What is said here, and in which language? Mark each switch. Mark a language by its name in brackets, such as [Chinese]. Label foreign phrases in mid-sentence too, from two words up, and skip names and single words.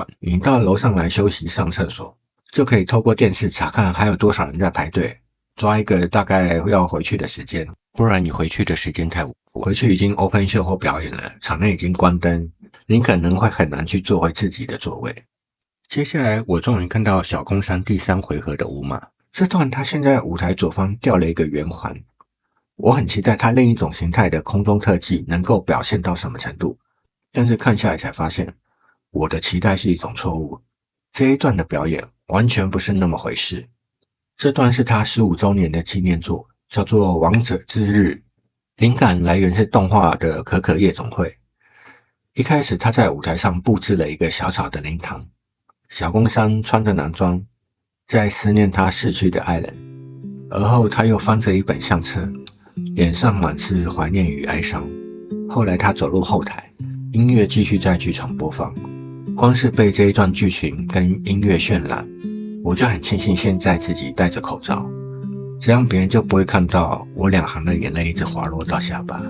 [Chinese] 你到樓上來休息上廁所，就可以透過電視查看還有多少人在排隊，抓一個大概要回去的時間。不然你回去的時間太晚，回去已經 [English] open show [Chinese] 或表演了，場內已經關燈，你可能會很難去坐回自己的座位。接下來我終於看到小工商第3回合的舞碼，這段他現在舞台左方吊了一個圓環，我很期待他另一種形態的空中特技能夠表現到什麼程度，但是看下來才發現我的期待是一種錯誤，這一段的表演完全不是那麼回事。這段是他15周年的紀念作，叫做《王者之日》，靈感來源是動畫的可可夜總會。一開始他在舞台上布置了一個小小的靈堂，小工商穿着男裝，在思念他逝去的愛人，而後他又翻着一本相冊，臉上滿是懷念與哀傷。後來他走入後台，音樂繼續在劇場播放，光是被這一段劇情跟音樂渲染，我就很慶幸現在自己戴着口罩，這樣別人就不會看到我2行的眼淚一直滑落到下巴。